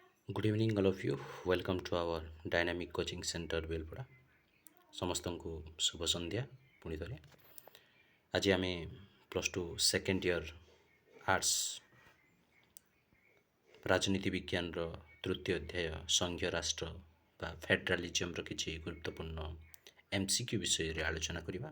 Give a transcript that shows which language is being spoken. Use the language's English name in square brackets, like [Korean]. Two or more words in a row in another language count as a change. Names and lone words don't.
[English] Good evening, all of you. Welcome to our dynamic coaching center ବେଲପଡ଼ା। [Odia] ସମସ୍ତଙ୍କୁ ଶୁଭ ସନ୍ଧ୍ୟା। ପୁଣି ଥରେ ଆଜି ଆମେ [English] plus two second year arts [Odia] ରାଜନୀତି ବିଜ୍ଞାନର ତୃତୀୟ ଅଧ୍ୟାୟ ସଂଘୀୟ ରାଷ୍ଟ୍ର ବା ଫେଡେରାଲିଜମର କିଛି ଗୁରୁତ୍ୱପୂର୍ଣ୍ଣ MCQ ବିଷୟରେ ଆଲୋଚନା କରିବା।